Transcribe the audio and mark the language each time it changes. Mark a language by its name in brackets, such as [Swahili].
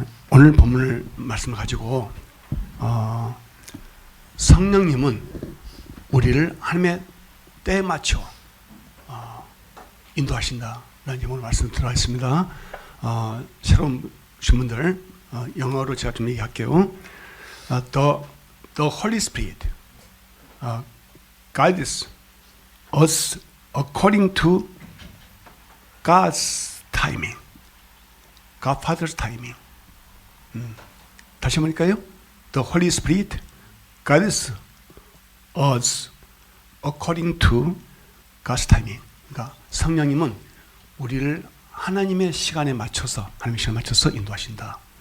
[Korean] 오늘 본문을 말씀을 가지고 성령님은 우리를 하나님의 때에 맞춰 인도하신다라는 제목으로 말씀을 들어가겠습니다. 새로운 분들 영어로 제가 좀 얘기할게요. [English] The Holy Spirit guides us according to God's timing, God Father's timing. [Korean] 다시 한번 할까요? [English] The Holy Spirit guides us according to God's timing. [Korean] 그러니까 성령님은 우리를 하나님의 시간에 맞춰서 인도하신다.